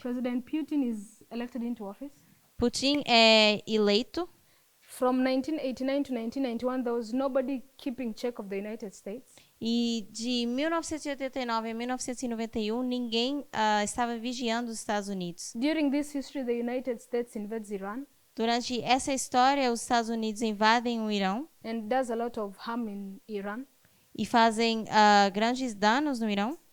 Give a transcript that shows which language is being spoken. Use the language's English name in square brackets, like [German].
[English] President Putin is elected into office. [Portuguese] Putin é eleito. [English] From 1989 to 1991, there was nobody keeping check of the United States. [Portuguese] E de 1989 a 1991, ninguém estava vigiando os Estados Unidos. [English] During this history, the United States invades Iran [Portuguese] Durante essa história, os Estados Unidos invadem o Irão [English] and does a lot of harm in Iran. [Portuguese] e fazem grandes danos no Irão.